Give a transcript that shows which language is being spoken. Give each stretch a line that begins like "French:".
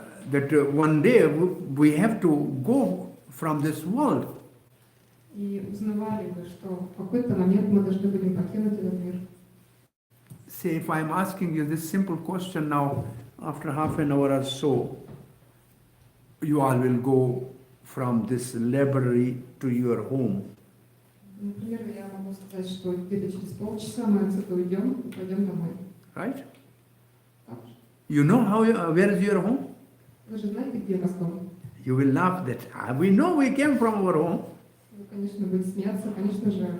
English: that one day we have to go from this world.
Russian: И узнавали бы, что в какой-то момент мы должны будем покинуть этот мир.
English: Say, if I'm asking you this simple question now, after half an hour or so, you all will go from this library to your home.
Russian: Например, я могу сказать, что где-то через полчаса мы отсюда уйдем и пойдем домой.
English: Right?
Russian: Так же.
English: You know where is your home?
Russian: Вы же знаете, где у вас дом?
English: You will laugh that we know we came from our home.
Russian: Вы, конечно, будете смеяться, конечно же.